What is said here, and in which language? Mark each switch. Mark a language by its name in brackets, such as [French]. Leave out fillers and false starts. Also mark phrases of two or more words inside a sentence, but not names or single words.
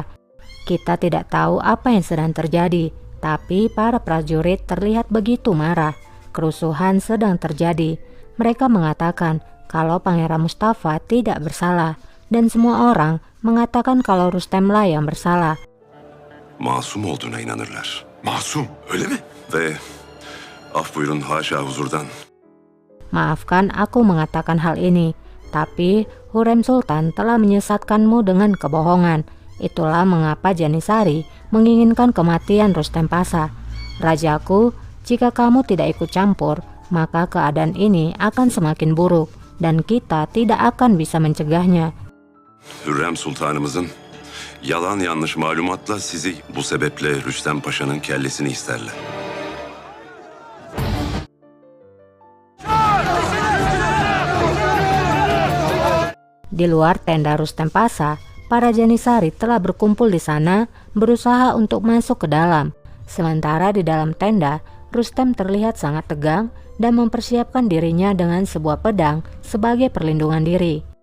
[Indonesian] Kita tidak tahu apa yang sedang terjadi, tapi para prajurit terlihat begitu marah. Kerusuhan sedang terjadi. Mereka mengatakan kalau Pangeran Mustafa tidak bersalah, dan semua orang mengatakan kalau Rustemlah yang bersalah. [Turkish] Masum olduğuna inanırlar. Masum, öyle mi? Ve af buyurun haşa huzurdan. [Indonesian] Maafkan aku mengatakan hal ini, tapi Hurrem Sultan telah menyesatkanmu dengan kebohongan. Itulah mengapa Janitsary menginginkan kematian Rustem Pasha. Rajaku, jika kamu tidak ikut campur, maka keadaan ini akan semakin buruk dan kita tidak akan bisa mencegahnya. [Turkish] Hürrem Sultanımızın yalan yanlış malumatla sizi bu sebeple Rüstem Paşa'nın kellesini isterler. [Indonesian] Di luar tenda Rustem Pasha, para Janitsary telah berkumpul di sana berusaha untuk masuk ke dalam. Sementara di dalam tenda, Rustem terlihat sangat tegang dan mempersiapkan dirinya dengan sebuah pedang sebagai perlindungan diri.